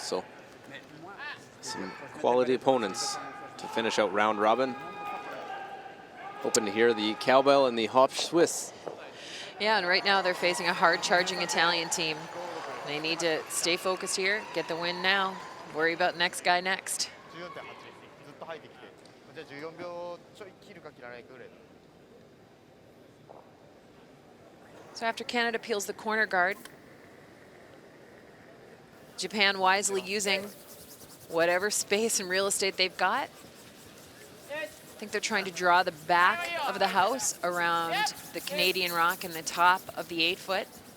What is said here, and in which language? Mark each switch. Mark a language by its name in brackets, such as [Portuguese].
[English] So some quality opponents to finish out round robin. Hoping to hear the cowbell and the Hopf Swiss. Yeah, and right now they're facing a hard-charging Italian team. They need to stay focused here, get the win now, worry about next guy next. [Japanese] 14.8ずっと入ってきて、じゃあ14秒ちょい切るか切らないかぐらい。 [English] So after Canada peels the corner guard, Japan wisely using whatever space and real estate they've got. I think they're trying to draw the back of the house around the Canadian rock and the top of the 8 foot.